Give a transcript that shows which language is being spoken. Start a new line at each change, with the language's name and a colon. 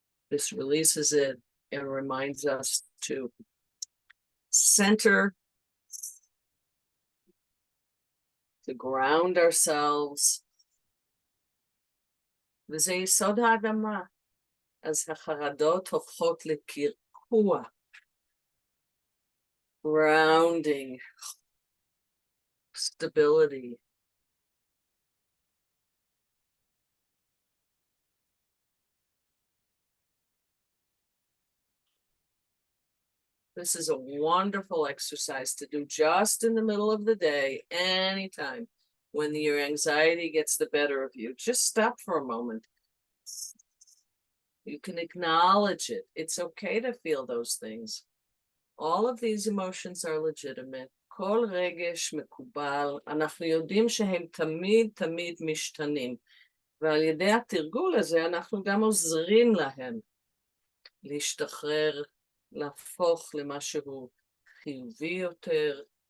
English: This releases it and reminds us to center, to ground ourselves.
Hebrew: וזה יסוד האדמה. אז החרדות הופכות לקרקוע.
English: Grounding. Stability. This is a wonderful exercise to do just in the middle of the day, anytime. When your anxiety gets the better of you, just stop for a moment. You can acknowledge it. It's okay to feel those things. All of these emotions are legitimate.
Hebrew: כל רגש מקובל. אנחנו יודעים שהם תמיד תמיד משתנים. ועל ידי התרגול הזה אנחנו גם עוזרים להם להשתחרר, להפוך למשהו חיובי יותר.